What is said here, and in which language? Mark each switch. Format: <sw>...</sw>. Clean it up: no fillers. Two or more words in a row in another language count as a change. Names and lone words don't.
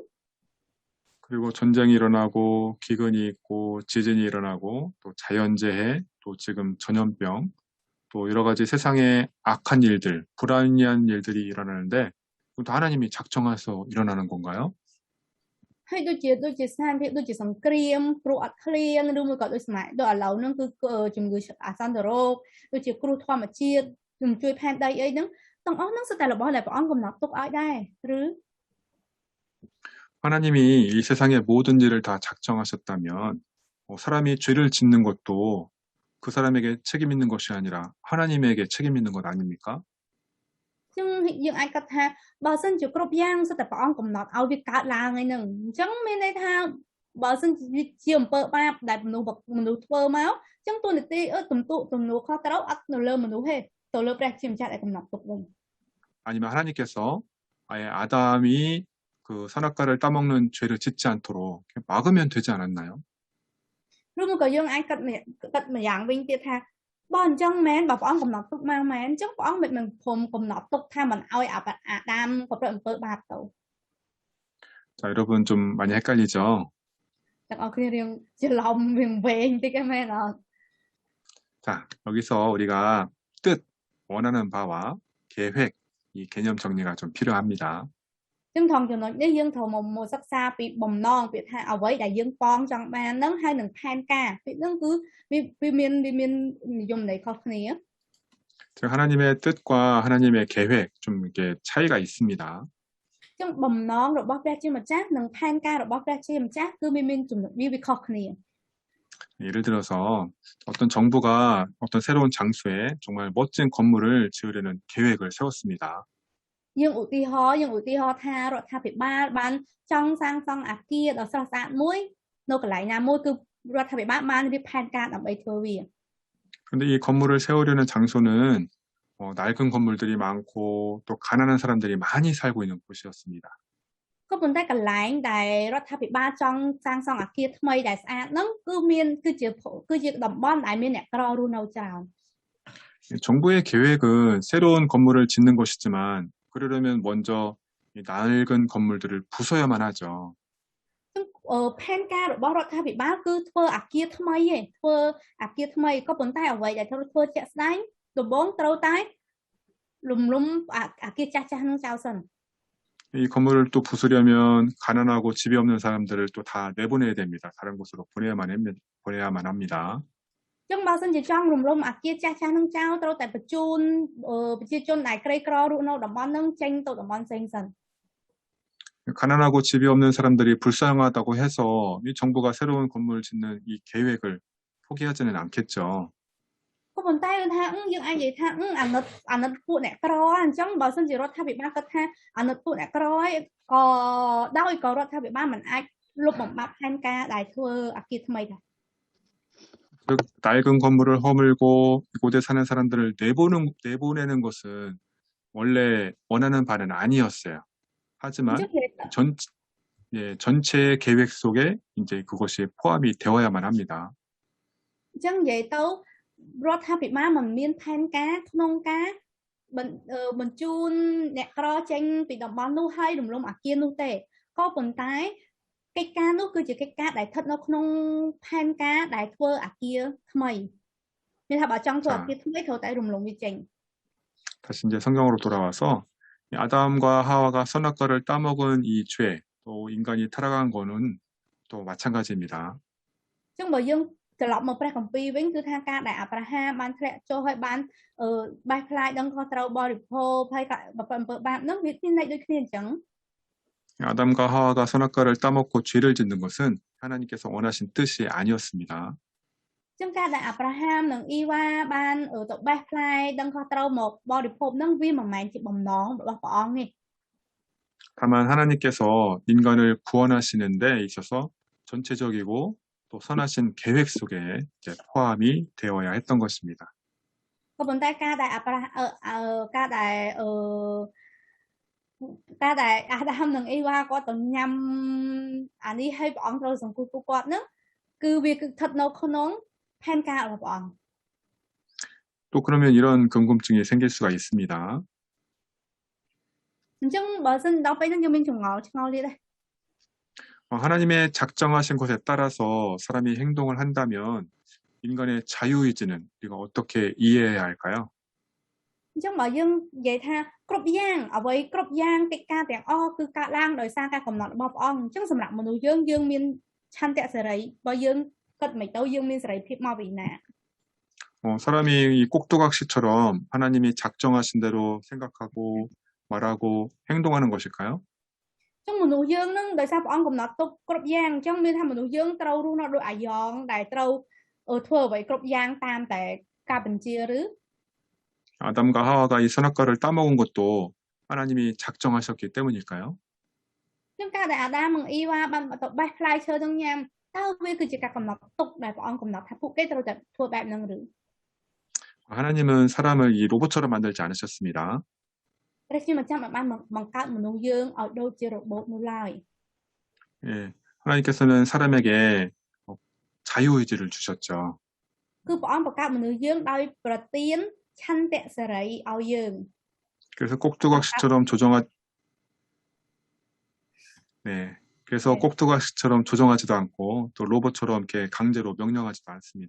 <ko>그리고 전쟁이 일어나고 기근이 있고 지진이 일어나고 또 자연재해 또 지금 전염병 또 여러 가지 세상에 악한 일들, 불합리한 일들이 일어나는데 그것도 하나님이 작정해서 일어나는 건가요?</ko> <km>ហើយដូចជាស្ថានភាពដូចជាសង្គ្រាមគ្រោះអត់ឃ្លានឬមួយក៏ដូចសម័យដូចឥឡូវហ្នឹងគឺជំងឺអាសន្នរោគដូចជាគ្រោះធម្មជាតិជំជួយផែនដីអីហ្នឹងទាំងអស់ហ្នឹងសុទ្ធតែរបស់ដែលព្រះអង្គកំណត់ទុកឲ្យដែរឬ</km> <ko>하나님이 이 세상의 모든 일을 다 작정하셨다면 사람이 죄를 짓는 것도 그 사람에게 책임 있는 것이 아니라 하나님에게 책임 있는 것 아닙니까?</ko> <km>ចឹងយើងអាចគិតថាបើសិនជាគ្រប់យ៉ាងសុទ្ធតែព្រះអង្គកំណត់ឲ្យវាកើតឡើងហើយហ្នឹងអញ្ចឹងមានន័យថាបើសិនជាអំពើបាបដែលមនុស្សធ្វើមកអញ្ចឹងទូនាទីទំនួលខុសត្រូវអត់នៅលើមនុស្សទេទៅលើព្រះជាម្ចាស់ដែលកំណត់ទុកវិញ</km> <ko>아니면 하나님께서 아예 아담이 그 선악과를 따먹는 죄를 짓지 않도록 막으면 되지 않았나요?</ko> <km>ឬមួយក៏យើងអាចគិតម្យ៉ាងវិញទៀតថាបើអញ្ចឹងមែនបើព្រះអង្គកំណត់ទុកមកមែនអញ្ចឹងព្រះអង្គមិនព្រមកំណត់ទុកថាមិនឲ្យអាដាមប្រព្រឹត្តអំពើបាបទៅ</km> <ko>자, 여러분 좀 많이 헷갈리죠?</ko> <km>ទាំងអស់គ្នារៀងច្រឡំរៀងវែងតិចឯមែនអត់</km> <ko>자, 여기서 우리가 뜻, 원하는 바와 계획, 이 개념 정리가 좀 필요합니다.</ko> <km>ចឹងថងចំណុចនេះយើងត្រូវមកសិក្សាពីបំណងពាក្យថាអ្វីដែលយើងប៉ងចង់បានហ្នឹងហើយនឹងផែនការពាក្យហ្នឹងគឺវាមាននិយមន័យខុសគ្នា</km> <ko>즉 하나님의 뜻과 하나님의 계획 좀 이렇게 차이가 있습니다.</ko> <km>ចឹងបំណងរបស់ព្រះជាម្ចាស់និងផែនការរបស់ព្រះជាម្ចាស់គឺមានចំណុចវាខុសគ្នា</km> <ko>예를 들어서 어떤 정부가 어떤 새로운 장소에 정말 멋진 건물을 지으려는 계획을 세웠습니다.</ko> <km>យើងឧទាហរណ៍ថារដ្ឋាភិបាលបានចង់សាងសង់អគារដ៏ស្រស់ស្អាតមួយនៅកន្លែងណាមួយគឺរដ្ឋាភិបាលបានរៀបផែនការដើម្បីធ្វើវា</km> <ko>근데 이 건물을 세우려는 장소는 낡은 건물들이 많고 또 가난한 사람들이 많이 살고 있는 곳이었습니다.</ko> <km>ក៏ប៉ុន្តែកន្លែងដែលរដ្ឋាភិបាលចង់សាងសង់អគារថ្មីដែលស្អាតហ្នឹងគឺជាតំបន់ដែលមានអ្នកក្ររស់នៅច្រើន</km> <ko>정부의 계획은 새로운 건물을 짓는 것이지만 그러려면 먼저 이 낡은 건물들을 부숴야만 하죠.</ko> <km>ផែនការរបស់រដ្ឋាភិបាលគឺធ្វើអគារថ្មីឯងធ្វើអគារថ្មីក៏ប៉ុន្តែអ្វីដែលត្រូវធ្វើជាក់ស្ដែងដំបូងត្រូវតែលំអគារចាស់ៗហ្នឹងចោលសិន</km> <ko>이 건물을 또 부수려면 가난하고 집이 없는 사람들을 또 다 내보내야 됩니다. 다른 곳으로 보내야만 합니다.</ko> <km>ចឹងបើសិនជាចង់រំលំអគារចាស់ៗហ្នឹងចោលត្រូវតែបញ្ជូនប្រជាជនដែលក្រីក្ររស់នៅតំបន់ហ្នឹងចេញទៅតំបន់ផ្សេងសិន</km> <ko>가난하고 집이 없는 사람들이 불쌍하다고 해서 이 정부가 새로운 건물 짓는 이 계획을 포기하지는 않겠죠.</ko> <km>ក៏ប៉ុន្តែថាយើងអាចនិយាយថាអាណិតពួកអ្នកក្រអញ្ចឹងបើសិនជារដ្ឋាភិបាលគាត់ថាអាណិតពួកអ្នកក្រហើយក៏ដោយក៏រដ្ឋាភិបាលមិនអាចលុបបំបាត់ផែនការដែលធ្វើអគារថ្មីដែរ</km> <ko>즉 낡은 건물을 허물고 이곳에 사는 사람들을 내보내는 것은 원래 원하는 바는 아니었어요. 하지만 전체 계획 속에 이제 그것이 포함이 되어야만 합니다.</ko> <km>អញ្ចឹងនិយាយទៅរដ្ឋាភិបាលមិនមានផែនការក្នុងការបញ្ជូនអ្នកក្រចេញពីតំបន់នោះហើយរំលំអគារនោះទេក៏ប៉ុន្តែកិច្ចការនោះគឺជាកិច្ចការដែលស្ថិតនៅក្នុងផែនការដែលធ្វើអគារថ្មីមានថាបើចង់ធ្វើអគារថ្មីត្រូវតែរំលំវាចេញ</km> <ko>다시 이제 성경으로 돌아와서 아담과 하와가 선악과를 따먹은 이 죄, 또 인간이 타락한 거는 또 마찬가지입니다.</ko> <km>អញ្ចឹងបើយើងត្រឡប់មកព្រះគម្ពីរវិញគឺថាការដែលអាប់រ៉ាហាមបានធ្លាក់ចុះហើយបានបេះផ្លាយដឹងខុសត្រូវបរិភោគហើយអំពើបាបហ្នឹងវាមានន័យដូចគ្នាអញ្ចឹង</km> <ko>아담과 하와가 선악과를 따먹고 죄를 짓는 것은 하나님께서 원하신 뜻이 아니었습니다.</ko> <km>អញ្ចឹងការដែលអាប់រ៉ាហាមនិងអ៊ីវ៉ាបានទៅបេះផ្លែដឹងខុសត្រូវមកបរិភោគហ្នឹងវាមិនមែនជាបំណងរបស់ព្រះអង្គទេ</km> <ko>다만 하나님께서 인간을 구원하시는 데 있어서 전체적이고 또 선하신 계획 속에 이제 포함이 되어야 했던 것입니다.</ko> <km>ក៏ប៉ុន្តែការដែលអាដាមនិងអ៊ីវ៉ាគាត់ទៅញ៉ាំអានេះឲ្យព្រះអង្គត្រូវសង្គ្រោះពួកគាត់ហ្នឹងគឺវាគឺស្ថិតនៅក្នុងផែនការរបស់ព្រះអង្គ</km> <ko>또 그러면 이런 궁금증이 생길 수가 있습니다.</ko> <km>អញ្ចឹងបើសិនដល់ពេលហ្នឹងយើងមានឆ្ងល់ទៀតដែរ</km> <ko>하나님의 작정하신 것에 따라서 사람이 행동을 한다면 인간의 자유의지는 우리가 어떻게 이해해야 할까요?</ko> <km>អញ្ចឹងបើយើងនិយាយថាគ្រប់យ៉ាងអ្វីគ្រប់យ៉ាងកិច្ចការទាំងអស់គឺកើតឡើងដោយសារការកំណត់របស់ព្រះអង្គអញ្ចឹងសម្រាប់មនុស្សយើងមានឆន្ទៈសេរីបើយើងគិតមិនទៅយើងមានសេរីភាពមកពីណា</km> <ko>사람이 이 꼭두각시처럼 하나님이 작정하신 대로 생각하고 말하고 행동하는 것일까요?</ko> <km>អញ្ចឹងមនុស្សយើងនឹងដោយសារព្រះអង្គកំណត់ទុកគ្រប់យ៉ាងអញ្ចឹងមានថាមនុស្សយើងត្រូវរស់នៅដោយអាយ៉ងដែលត្រូវធ្វើអ្វីគ្រប់យ៉ាងតាមតែការបញ្ជាឬ</km> <ko>아담과 하와가 이 선악과를 따먹은 것도 하나님이 작정하셨기 때문일까요?</ko> <km>អញ្ចឹងការដែលអាដាមនិងអ៊ីវ៉ាបានទៅបេះផ្លែឈើនឹងញ៉ាំតើវាគឺជាការកំណត់ទុកដែលព្រះអង្គកំណត់ថាពួកគេត្រូវតែធ្វើបែបហ្នឹងឬ</km> <ko>하나님은 사람을 이 로봇처럼 만들지 않으셨습니다.</ko> <km>ព្រះជាម្ចាស់បានបង្កើតមនុស្សយើងឲ្យដូចជារបូតនោះឡើយ</km> <ko>예, 하나님께서는 사람에게 자유의지를 주셨죠.</ko> <km>គឺព្រះអង្គបង្កើតមនុស្សយើងដោយប្រទានឆន្ទៈសេរីឲ្យយើង</km> <ko>그래서 꼭두각시처럼 조정하지도 않고 또 로봇처럼 이렇게 강제로 명령하지도 않습니다.</ko>